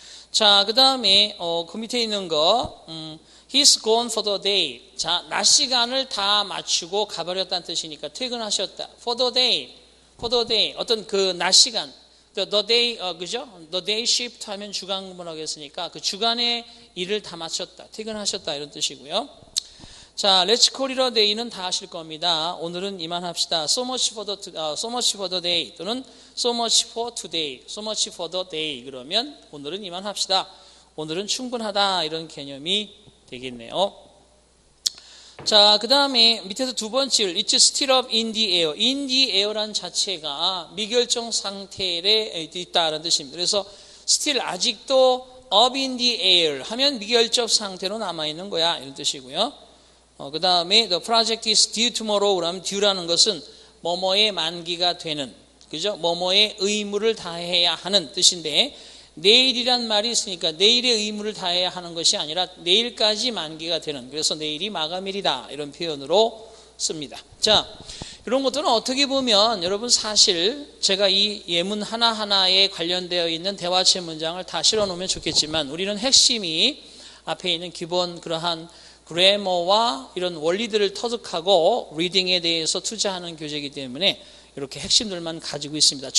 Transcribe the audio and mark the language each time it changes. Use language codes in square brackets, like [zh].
[ko] 자, 그 다음에 그 밑에 있는 거 [en] He's gone for the day. [ko] 자, 낮 시간을 다 맞추고 가버렸다는 뜻이니까 퇴근하셨다. [en] For the day. [ko] 어떤 그 낮 시간. [en] The day, [ko] 그죠? [en] The day shift [ko] 하면 주간 근무라고 했으니까 그 주간의 일을 다 마쳤다. 퇴근하셨다. 이런 뜻이고요. 자, [en] Let's call it a day [ko] 는 다 하실 겁니다. 오늘은 이만합시다. [en] So much for the day [ko] 또는 [en] so much for today, so much for the day. [ko] 그러면 오늘은 이만합시다. 오늘은 충분하다. 이런 개념이 되겠네요. 자, 그 다음에 밑에서 두 번째, [en] it's still up in the air. in the air [ko] 란 자체가 미결정 상태에 있다라는 뜻입니다. 그래서 still 아직도 [en] up in the air [ko] 하면 미결정 상태로 남아있는 거야. 이런 뜻이고요. [en] 그 다음에 the project is due tomorrow. [ko] 그러면 due라는 것은 뭐뭐의 만기가 되는, 그죠? 뭐뭐의 의무를 다해야 하는 뜻인데, 내일이란 말이 있으니까 내일의 의무를 다해야 하는 것이 아니라 내일까지 만기가 되는, 그래서 내일이 마감일이다 이런 표현으로 씁니다. 자, 이런 것들은 어떻게 보면 여러분 사실 제가 이 예문 하나하나에 관련되어 있는 대화체 문장을 다 실어놓으면 좋겠지만 우리는 핵심이 앞에 있는 기본 그러한 그래머와 이런 원리들을 터득하고 리딩에 대해서 투자하는 교재이기 때문에 이렇게 핵심들만 가지고 있습니다.